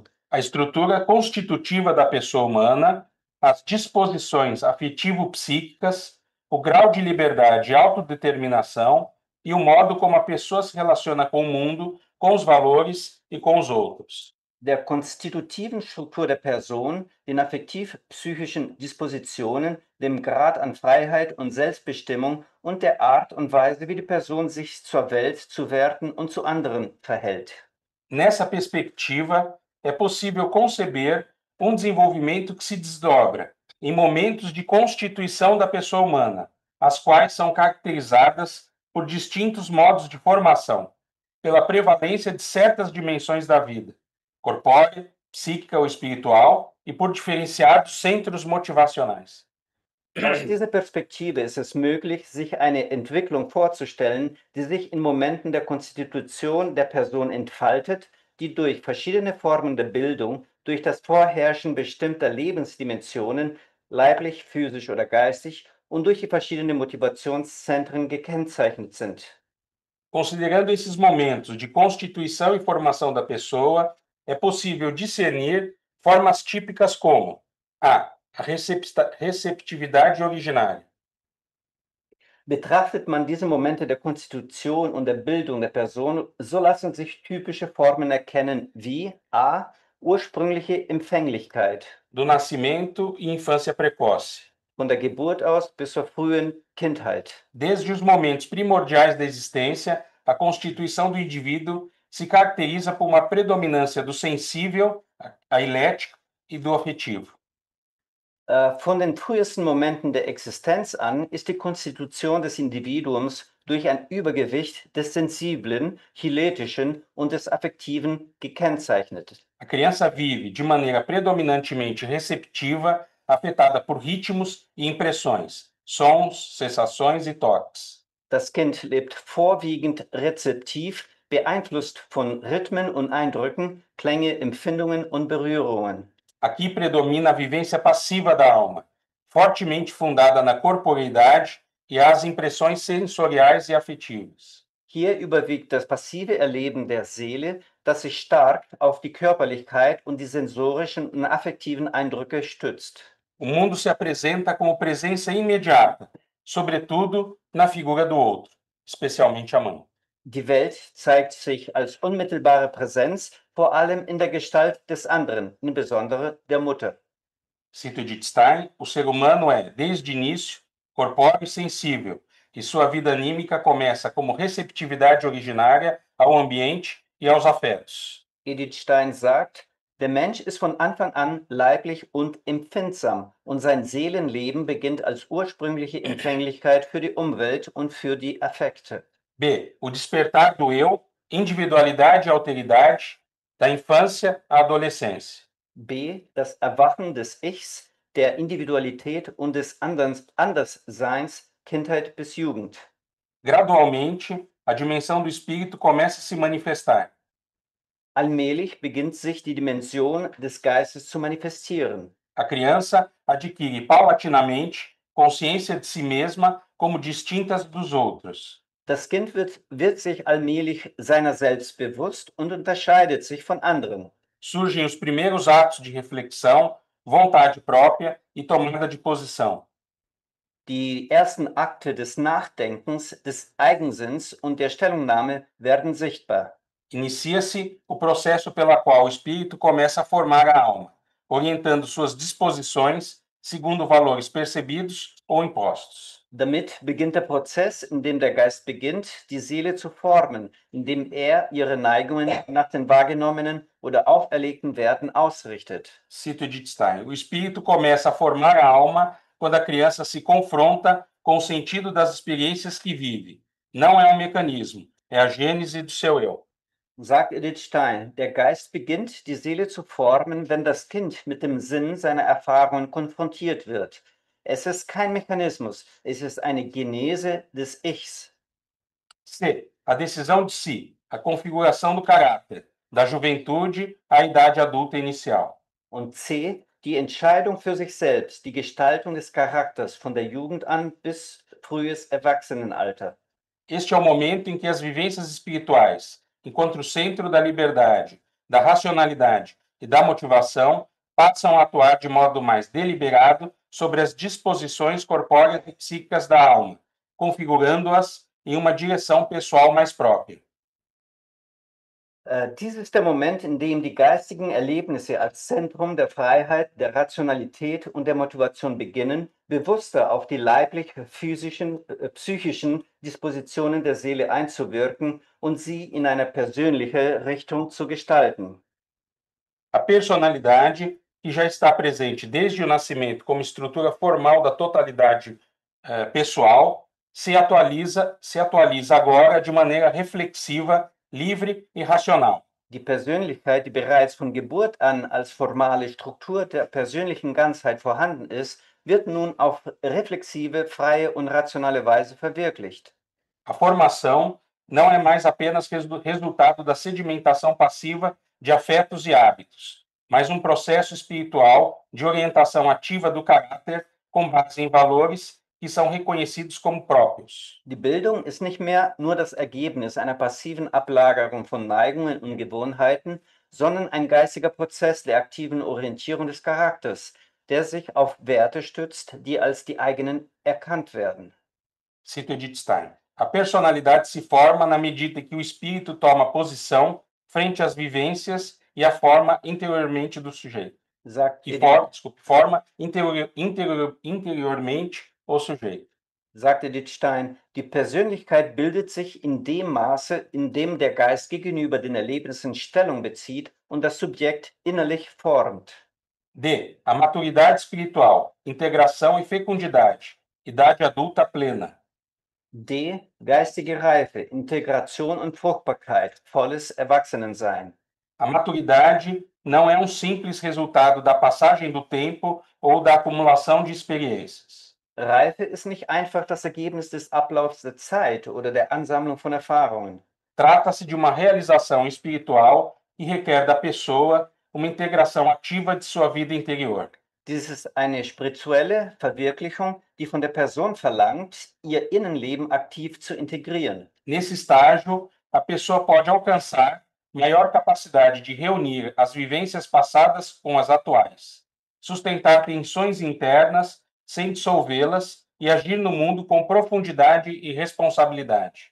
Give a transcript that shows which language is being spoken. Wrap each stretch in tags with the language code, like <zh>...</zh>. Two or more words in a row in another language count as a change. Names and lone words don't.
<pt>a estrutura constitutiva da pessoa humana, as disposições afetivo-psíquicas, o grau de liberdade e autodeterminação e o modo como a pessoa se relaciona com o mundo, com os valores e com os outros.</pt> <de>der konstitutiven Struktur der Person, den affektiv-psychischen Dispositionen, dem Grad an Freiheit und Selbstbestimmung und der Art und Weise, wie die Person sich zur Welt, zu Werten und zu anderen verhält.</de> <pt>Nessa perspectiva, é possível conceber um desenvolvimento que se desdobra em momentos de constituição da pessoa humana, as quais são caracterizadas por distintos modos de formação, pela prevalência de certas dimensões da vida, corpórea, psíquica ou espiritual, e por diferenciados centros motivacionais.</pt> <de>Aus dieser Perspektive ist es möglich, sich eine Entwicklung vorzustellen, die sich in Momenten der Konstitution der Person entfaltet, die durch verschiedene Formen der Bildung, durch das Vorherrschen bestimmter Lebensdimensionen, leiblich, physisch oder geistig, und durch die verschiedenen Motivationszentren gekennzeichnet sind.</de> <pt>Considerando esses momentos de constituição e formação da pessoa, é possível discernir formas típicas como a receptividade originária,</pt> <de>Betrachtet man diese Momente der Konstitution und der Bildung der Person, so lassen sich typische Formen erkennen wie a. Ursprüngliche Empfänglichkeit,</de> <pt>do nascimento e infância precoce,</pt> <de>von der Geburt aus bis zur frühen Kindheit.</de> <pt>desde os momentos primordiais da existência, a constituição do indivíduo se caracteriza por uma predominância do sensível, a elétrico e do afetivo.</pt> <de>Von den frühesten Momenten der Existenz an ist die Konstitution des Individuums durch ein Übergewicht des Sensiblen, Chiletischen und des Affektiven gekennzeichnet.</de> <pt>A criança vive de maneira predominantemente receptiva, afetada por ritmos e impressões, sons, sensações e toques.</pt> <de>Das Kind lebt vorwiegend rezeptiv, beeinflusst von Rhythmen und Eindrücken, Klänge, Empfindungen und Berührungen.</de> <pt>Aqui predomina a vivência passiva da alma, fortemente fundada na corporeidade e as impressões sensoriais e afetivas.</pt> <de>Hier überwiegt das passive Erleben der Seele, das sich stark auf die Körperlichkeit und die sensorischen und affektiven Eindrücke stützt.</de> <pt>O mundo se apresenta como presença imediata, sobretudo na figura do outro, especialmente a mãe.</pt> <de>Die Welt zeigt sich als unmittelbare Präsenz, vor allem in der Gestalt des anderen, insbesondere der Mutter.</de> <pt>Cito Edith Stein, o ser humano é, desde o início, corpóreo e sensível, e sua vida anímica começa como receptividade originária ao ambiente e aos afetos.</pt> <de>Edith Stein sagt, der Mensch ist von Anfang an leiblich und empfindsam und sein Seelenleben beginnt als ursprüngliche Empfänglichkeit für die Umwelt und für die Affekte.</de> <pt>B. O despertar do eu, individualidade e alteridade, da infância à adolescência.</pt> <de>B. Das Erwachen des Ichs, der Individualität und des Andersseins, Kindheit bis Jugend.</de> <pt>Gradualmente, a dimensão do espírito começa a se manifestar.</pt> <de>Allmählich beginnt sich die Dimension des Geistes zu manifestieren.</de> <pt>A criança adquire paulatinamente consciência de si mesma como distintas dos outros.</pt> <de>Das Kind wird sich allmählich seiner selbst bewusst und unterscheidet sich von anderen.</de> <pt>Surgem os primeiros atos de reflexão, vontade própria e tomada de posição.</pt> <de>Die ersten Akte des Nachdenkens, des Eigensinns und der Stellungnahme werden sichtbar.</de> <pt>Inicia-se o processo pela qual o espírito começa a formar a alma, orientando suas disposições segundo valores percebidos ou impostos.</pt> <de>Damit beginnt der Prozess, in dem der Geist beginnt, die Seele zu formen, indem er ihre Neigungen nach den wahrgenommenen oder auferlegten Werten ausrichtet.</de> <pt>Cito Edith Stein. O espírito começa a formar a alma quando a criança se confronta com o sentido das experiências que vive. Não é um mecanismo, é a gênese do seu eu.</pt> <de>Sagt Edith Stein, der Geist beginnt, die Seele zu formen, wenn das Kind mit dem Sinn seiner Erfahrungen konfrontiert wird. Es ist kein Mechanismus, es ist eine Genese des Ichs.</de> <pt>C. A decisão de si, a configuração do caráter, da juventude à idade adulta inicial.</pt> <de>Und C. Die Entscheidung für sich selbst, die Gestaltung des Charakters von der Jugend an bis frühes Erwachsenenalter.</de> <pt>Este é o momento em que as vivências espirituais, enquanto centro da liberdade, da racionalidade e da motivação, passam a atuar de modo mais deliberado sobre as disposições corpóreas e psíquicas da alma, configurando-as em uma direção pessoal mais própria.</pt> <de>Dies ist der Moment, in dem die geistigen Erlebnisse als Zentrum der Freiheit, der Rationalität und der Motivation beginnen, bewusster auf die leiblich-physischen, psychischen Dispositionen der Seele einzuwirken und sie in eine persönliche Richtung zu gestalten.</de> <pt>A personalidade, que já está presente desde o nascimento como estrutura formal da totalidade pessoal, se atualiza agora de maneira reflexiva, livre e racional.</pt> <de>Die Persönlichkeit, die bereits von Geburt an als formale Struktur der persönlichen Ganzheit vorhanden ist, wird nun auf reflexive, freie und rationale Weise verwirklicht.</de> <pt>A formação não é mais apenas resultado da sedimentação passiva de afetos e hábitos, mas um processo espiritual de orientação ativa do caráter com base em valores que são reconhecidos como próprios.</pt> <de>Die Bildung ist nicht mehr nur das Ergebnis einer passiven Ablagerung von Neigungen und Gewohnheiten, sondern ein geistiger Prozess der aktiven Orientierung des Charakters, der sich auf Werte stützt, die als die eigenen erkannt werden.</de> <pt>Cito Edith Stein. A personalidade se forma na medida que o espírito toma posição frente às vivências e a forma interiormente do sujeito. Forma interiormente o sujeito.</pt> <de>Sagt Edith Stein, die Persönlichkeit bildet sich in dem Maße, in dem der Geist gegenüber den Erlebnissen Stellung bezieht und das Subjekt innerlich formt.</de> <pt>D. A maturidade espiritual, integração e fecundidade, idade adulta plena.</pt> <de>D. Geistige Reife, Integration und Fruchtbarkeit, volles Erwachsenensein.</de> <pt>A maturidade não é simples resultado da passagem do tempo ou da acumulação de experiências.</pt> <de>Reife ist nicht einfach das Ergebnis des Ablaufs der Zeit oder der Ansammlung von Erfahrungen.</de> <pt>Trata-se de uma realização espiritual que requer da pessoa uma integração ativa de sua vida interior.</pt> <de>Dies ist eine spirituelle Verwirklichung, die von der Person verlangt, ihr Innenleben aktiv zu integrieren.</de> <pt>Nesse estágio, a pessoa pode alcançar maior capacidade de reunir as vivências passadas com as atuais, sustentar tensões internas sem dissolvê-las e agir no mundo com profundidade e responsabilidade.</pt>